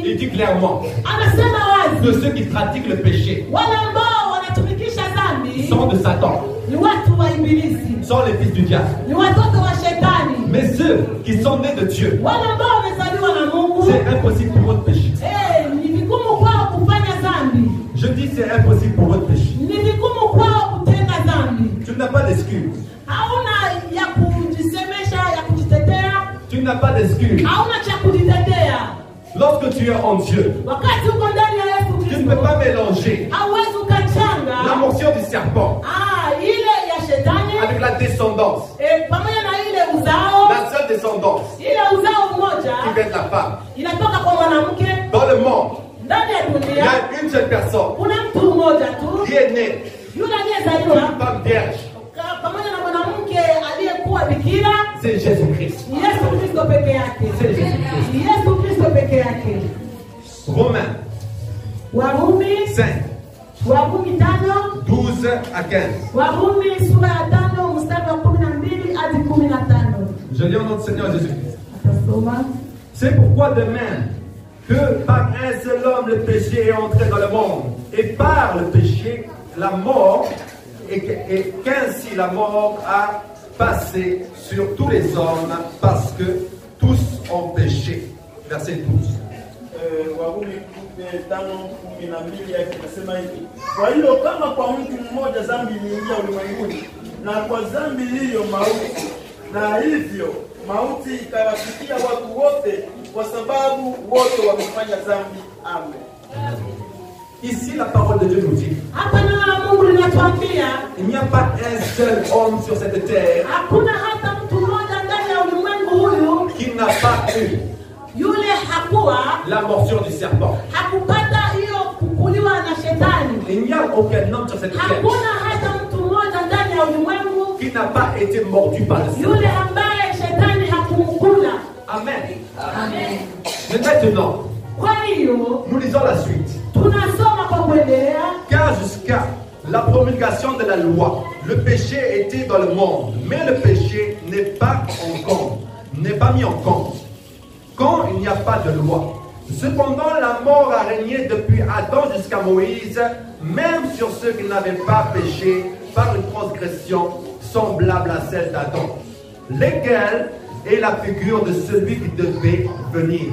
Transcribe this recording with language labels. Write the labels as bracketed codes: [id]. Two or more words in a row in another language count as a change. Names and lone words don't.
[fr] Il dit clairement [sw] anasema wazi, [fr] que ceux qui pratiquent le péché [sw] wale ambao wanatumikisha dhambi [fr] sont de Satan, [sw] ni watu wa ibilisi, [fr] sont les fils du diable. [sw] ni watoto wa shetani. [fr] Mais ceux qui sont nés de Dieu, [sw] Wale ambao wamezaliwa na Mungu, [fr] c'est impossible pour eux de pécher. [sw] ni vigumu kwao kufanya dhambi, [fr] Je dis c'est impossible pour eux de pécher. [sw] ni vigumu kwao kutenda dhambi. [fr] Tu n'as pas d'excuse. [sw] Hauna ya kujisemesha, ya kujitetea, [fr] Tu n'as pas d'excuse. [sw] hauna cha kujitetea. [fr] Lorsque tu es en Dieu, [sw] Wakati uko ndani ya Yesu [fr] tu ne [sw] Kristo, [fr] peux pas mélanger [sw] hauwezi ukachanga [fr] la morsure du serpent [sw] ile ya shetani [fr] avec la descendance, [sw] pamoja na ile uzao, [fr] la seule descendance [sw] ile uzao mmoja [fr] qui vient de la femme. [sw] inatoka kwa mwanamke. [fr] Dans le monde, [sw] Ndani ya [fr] il y [sw] dunia [fr] a une seule personne [sw] kuna mtu mmoja tu [fr] qui est née [sw] yule aliyezaliwa [fr] d'une femme vierge. [sw] pamoja na mwanamke aliyekuwa bikira, [fr] C'est Jésus-Christ. [sw] ni Yesu Kristo peke yake. [fr] C'est Jésus-Christ. [sw] Ni Yesu Kristo peke yake. [fr] Romains [sw] Warumi [fr] 5, 12 à 15. [sw] Warumi sura ya 5 mstari wa 12 hadi 15. [fr] Je lis au nom du Seigneur Jésus-Christ. [sw] Atasoma. [fr] C'est pourquoi de même que par un seul homme le péché est entré dans le monde, et par le péché la mort, et qu'ainsi la mort a passé sur tous les hommes parce que tous ont péché. Verset 12. [sw] Warumi 5:12 yake inasema hivi: kwa hiyo kama kwa mtu mmoja dhambi iliingia ulimwenguni, na kwa dhambi hiyo mauti, na hivyo mauti ikawafikia watu wote, kwa sababu wote wamefanya dhambi. Amen. [fr] Ici, la parole de Dieu nous dit, [sw] Hapa neno la Mungu linatuambia [fr] il n'y a pas un seul homme sur cette terre [sw] hakuna hata mtu mmoja ndani ya ulimwengu huyu [fr] qui n'a pas eu [sw] yule hakuwa [fr] la morsure du serpent. [sw] hakupata hiyo kukuliwa na shetani. [fr] Il n'y a aucun homme sur cette terre [sw] Hakuna hata mtu mmoja ndani ya ulimwengu [fr] qui n'a pas été mordu par le serpent. [sw] yule ambaye shetani hakumkula. Amen. Amen. [fr] Mais maintenant, [sw] Kwa hiyo [fr] nous lisons la suite. [sw] tunasoma kwa kuendelea, [fr] Car jusqu'à la promulgation de la loi, le péché était dans le monde, mais le péché n'est pas mis en compte quand il n'y a pas de loi. Cependant, la mort a régné depuis Adam jusqu'à Moïse, même sur ceux qui n'avaient pas péché par une transgression semblable à celle d'Adam, lequel est la figure de celui qui devait venir.